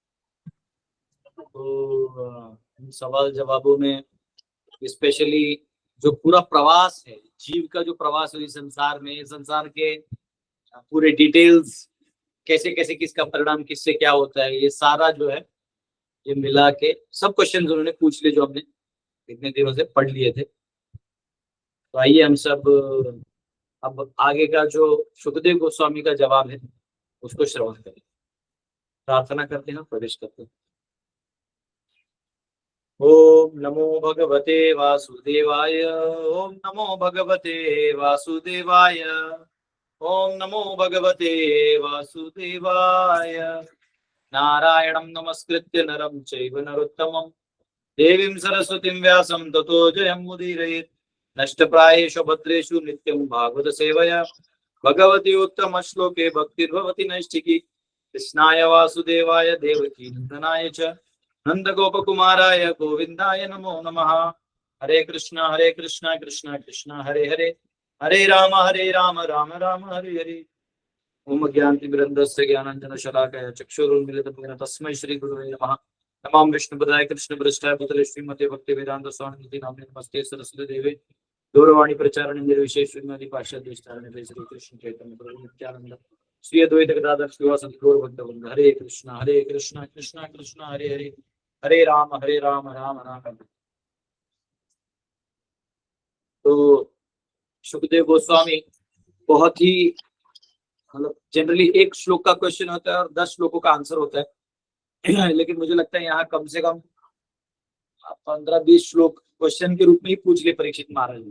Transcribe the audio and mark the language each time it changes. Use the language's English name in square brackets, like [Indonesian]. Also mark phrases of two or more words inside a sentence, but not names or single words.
[Hindi] तो इन सवाल जवाबों में स्पेशली जो पूरा प्रवास है, जीव का जो प्रवास है इस संसार में, संसार के पूरे डिटेल्स, कैसे कैसे किसका परिणाम किससे क्या होता है, ये सारा जो है ये मिला के सब क्वेश्चन उन्होंने पूछ लिए जो हमने इतने दिनों से पढ़ लिए थे। तो आइए हम सब अब आगे का जो सुखदेव गोस्वामी का जवाब है उसको श्रवण करें। प्रार्थना करते हैं, प्रवेश करते हैं। [Sanskrit] ओम नमो भगवते वासुदेवाय। ओम नमो भगवते वासुदेवाय। ओम नमो भगवते वासुदेवाय। नारायणं नमस्कृत्य नरं चैव नरोत्तमं देवीं सरस्वतीं व्यासं ततो जयमुदीरयेत्। नष्टप्रायेषु भद्रेषु नित्यं भागवत सेवया भगवती उत्तम श्लोके भक्तिर्भवति नैष्ठिकी। कृष्णाय वासुदेवाय देवकी नंदनाय च नंदगोपकुमाराय गोविंदाय नमो नमः। हरे कृष्णा कृष्णा कृष्णा हरे हरे, हरे राम राम राम हरे हरे। ओम ज्ञानतिमिरन्धस्य ज्ञानाञ्जनशलाकया चक्षुरुन्मीलितं येन तस्मै श्रीगुरुवे नमः। नमामि विष्णुपदाय कृष्णप्रेष्ठाय भूतले श्रीमते भक्तिवेदान्तस्वामिनिधि नाम्ने नमस्ते सरस्वती देवे दूरवाणी प्रचारणे निर्विशेष श्रीमती पाश्चात्य श्री कृष्ण चैतन्य प्रभु नित्यानंद श्री अद्वैत गदाधर श्रीवासदि गौर भक्तवृंद। हरे कृष्णा कृष्णा कृष्णा हरे हरे, हरे राम राम राम हरे। [Hindi] तो सुखदेव गोस्वामी बहुत ही मतलब जनरली एक श्लोक का क्वेश्चन होता है और 10 श्लोकों का आंसर होता है लेकिन मुझे लगता है यहाँ कम से कम 15-20 श्लोक क्वेश्चन के रूप में ही पूछ लिए परीक्षित महाराज ने।